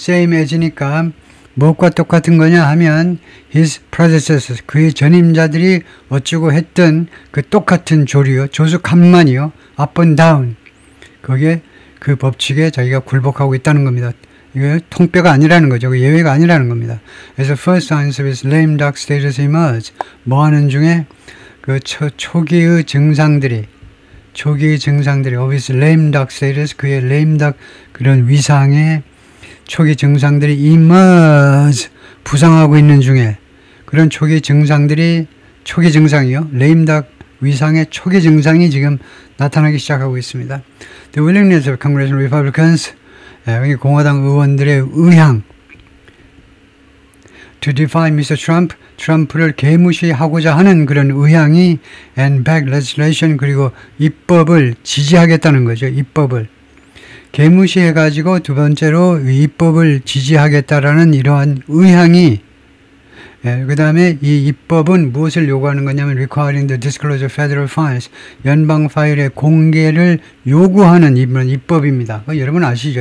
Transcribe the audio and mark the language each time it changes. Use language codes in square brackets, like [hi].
[en] same as [ko] 니까 무엇과 똑같은 거냐 하면 [en] his predecessors, [ko] 그의 전임자들이 어쩌고 했던 그 똑같은 조류, 조수 간만이요. [en] up and down. [ko] 거기에 그 법칙에 자기가 굴복하고 있다는 겁니다. 이거 통뼈가 아니라는 거죠. 예외가 아니라는 겁니다. 그래서 [en] first signs of his lame duck status emerge. [ko] 뭐 하는 중에 그 초기의 증상들이 [en] of his lame duck status, [ko] 그의 lame duck 그런 위상의 초기 증상들이 [en] emerge, [ko] 부상하고 있는 중에 그런 초기 증상이요. lame duck 위상의 초기 증상이 지금 나타나기 시작하고 있습니다. [en] The willingness of Congressional Republicans, [ko] 공화당 의원들의 의향 [en] to defy Mr. [ko] Trump, 트럼프를 개무시하고자 하는 그런 의향이 [en] and back legislation, [ko] 그리고 입법을 지지하겠다는 거죠. 입법을 개무시해가지고 두 번째로 입법을 지지하겠다라는 이러한 의향이, 그 다음에 이 입법은 무엇을 요구하는 거냐면 [en] requiring the disclosure of federal files, [ko] 연방 파일의 공개를 요구하는 입법입니다. 여러분 아시죠?